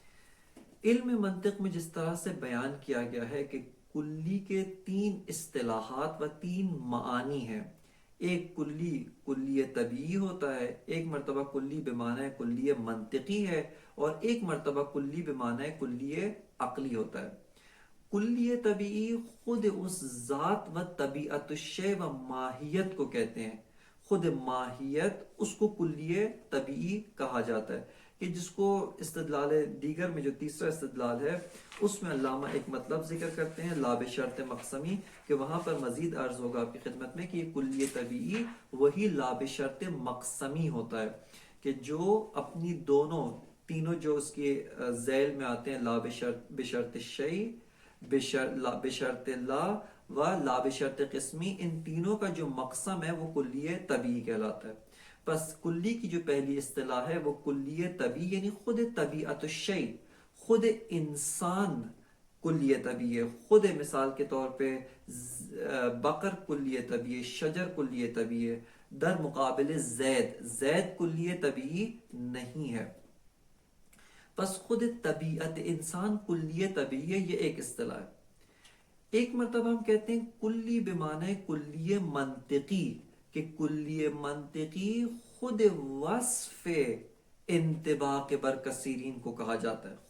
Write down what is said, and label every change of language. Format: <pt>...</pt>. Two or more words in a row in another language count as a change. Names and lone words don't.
<ur>علم منطق میں جس طرح سے بیان کیا گیا ہے کہ کلی کے تین اصطلاحات و تین معانی ہیں، ایک کلی طبیعی ہوتا ہے، ایک مرتبہ کلی بمعنی کلی منطقی ہے، اور ایک مرتبہ کلی بمعنی کلی عقلی ہوتا ہے۔ کلی طبیعی خود اس ذات و طبیعت الشیء و ماہیت کو کہتے ہیں، خود ماہیت اس کو کلی طبیعی کہا جاتا ہے، کہ جس کو استدلال دیگر میں جو تیسرا استدلال ہے اس میں علامہ ایک مطلب ذکر کرتے ہیں</ur> <ar>لا بشرط مقسمی،</ar> <ur>کہ وہاں پر مزید عرض ہوگا آپ کی خدمت میں کہ یہ کلی طبیعی وہی لا بشرط مقسمی ہوتا ہے، کہ جو اپنی تینوں جو اس کے ذیل میں آتے ہیں،</ur> <ar>لا بشرط الشیء، بشرط لا و لا بشرط قسمی،</ar> <ur>ان تینوں کا جو مقسم ہے وہ کلیہ طبیعی کہلاتا ہے. پس کلی کی جو پہلی اصطلاح ہے وہ کلیہ طبیعی یعنی خود طبیعت الشیء، خود انسان کلیہ طبیعی ہے. خود مثال کے طور پہ بقر کلیہ طبیعی ہے، شجر کلیہ طبیعی ہے. در مقابل زید کلیہ طبیعی نہیں ہے. پس خود طبیعت انسان کلیہ طبیعی ہے، یہ ایک اصطلاح ہے. ایک مرتبہ ہم کہتے ہیں کلی بمعنی کلیہ منطقی، کہ کلیہ منطقی خود وصف انطباق برکثیرین کو کہا جاتا ہے.</ur>